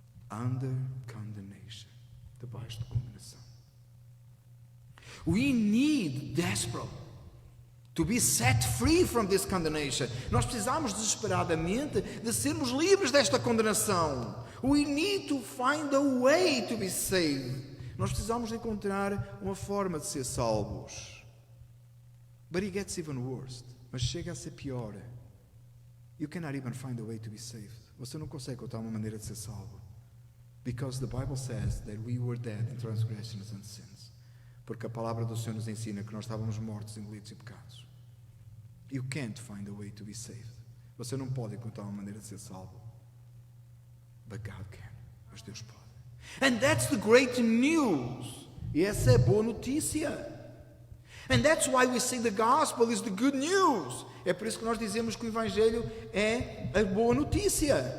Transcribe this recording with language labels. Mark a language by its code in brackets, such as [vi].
[en] Under condemnation, [pt] debaixo de condenação. [en] We need desperately to be set free from this condemnation. [pt] Nós precisamos desesperadamente de sermos livres desta condenação. [en] We need to find a way to be saved. [pt] Nós precisamos encontrar uma forma de ser salvos. [en] But it gets even worse. [pt] Mas chega a ser pior. [en] You cannot even find a way to be saved. [pt] Você não consegue encontrar uma maneira de ser salvo. [en] Because the Bible says that we were dead in transgressions and sins. [pt] Porque a palavra do Senhor nos ensina que nós estávamos mortos em delitos e pecados. [en] You can't find a way to be saved. [pt] Você não pode encontrar uma maneira de ser salvo. [en] But God can. [pt] Mas Deus pode. [en] And that's the great news. [pt] E essa é a boa notícia. [en] And that's why we say the gospel is the good news. [pt] É por isso que nós dizemos que o Evangelho é a boa notícia.